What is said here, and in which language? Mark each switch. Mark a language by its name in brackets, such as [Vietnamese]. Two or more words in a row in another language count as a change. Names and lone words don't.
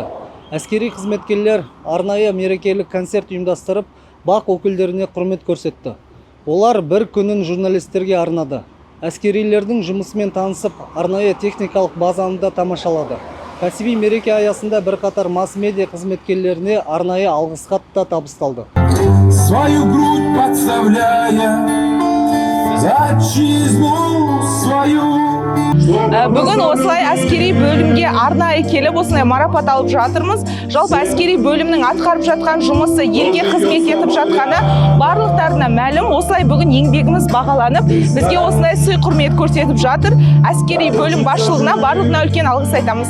[Kazakh] Әскери қызметкерлер арнайы мерекелік концерт ұйымдастырып, бақ өкілдеріне құрмет көрсетті. Олар бір күнін журналистерге арнады. Әскерилердің жұмысымен танысып, арнайы техникалық базаны да тамашалады. Кәсіби мереке аясында бірқатар масс-медиа қызметкерлеріне арнайы алғыс хат та табысталды. [Russian] Свою грудь подставляя за отчизну свою. [Kazakh] Бүгін осылай әскери бөлімге арнайы келіп осылай марапат алып жатырмыз. Жалпы әскери бөлімнің атқарып жатқан жұмысы, елге қызмет етіп жатқаны барлықтарына мәлім. Осылай бүгін еңбегіміз бағаланып, бізге осылай сый құрмет көрсетіп жатыр. Әскери бөлім басшылығына барлығына үлкен алғыс айтамыз.